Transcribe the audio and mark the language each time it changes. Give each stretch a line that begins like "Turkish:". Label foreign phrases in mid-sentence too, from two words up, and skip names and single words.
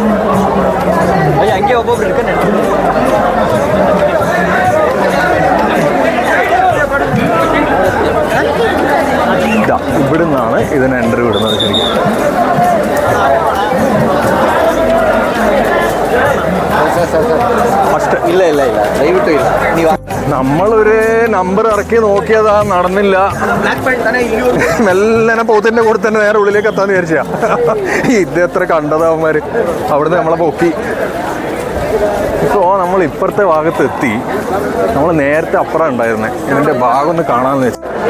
Malayalam: ഇവിടുന്നാണ് ഇതിന് എൻട്രി വിടുന്നത് ശരിക്കും. ഫസ്റ്റ്
Kannada: ಇಲ್ಲ ದಯವಿಟ್ಟು ಇಲ್ಲ. ನೀವು
Malayalam: നമ്മളൊരു നമ്പർ ഇറക്കി നോക്കിയതാ, നടന്നില്ല. മെല്ലനെ പോത്തിന്റെ കൂടെ തന്നെ നേരെ ഉള്ളിലേക്ക് എത്താന്ന് വിചാരിച്ചാ. ഇത് എത്ര കണ്ടതാവന്മാര് അവിടുന്ന് നമ്മളെ പൊക്കി. ഇപ്പോൾ നമ്മൾ ഇപ്പുറത്തെ ഭാഗത്ത് എത്തി. നമ്മൾ നേരത്തെ അപ്പുറം ഉണ്ടായിരുന്നേ. ഇതിന്റെ ഭാഗം ഒന്ന് കാണാമെന്ന് വെച്ചു.